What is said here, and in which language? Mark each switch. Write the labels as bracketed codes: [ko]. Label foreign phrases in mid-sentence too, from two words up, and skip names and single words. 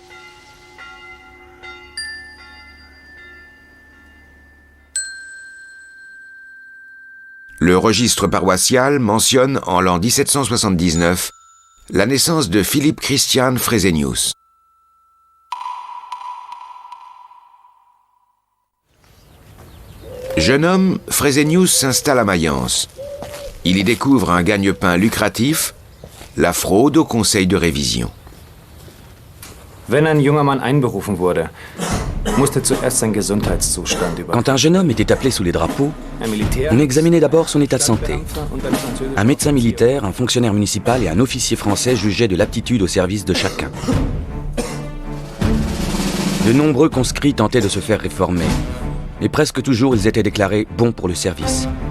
[fr] Le registre paroissial mentionne en l'an 1779 la naissance de Philippe Christian Fresenius. Jeune homme, Fresenius s'installe à Mayence. Il y découvre un gagne-pain lucratif, la fraude au conseil de révision. [de] Wenn ein junger Mann einberufen wurde, musste zuerst sein Gesundheitszustand über. [fr] Quand un jeune homme était appelé sous les drapeaux, on examinait d'abord son état de santé. Un médecin militaire, un fonctionnaire municipal et un officier français jugeaient de l'aptitude au service de chacun. De nombreux conscrits tentaient de se faire réformer, mais presque toujours ils étaient déclarés bons pour le service.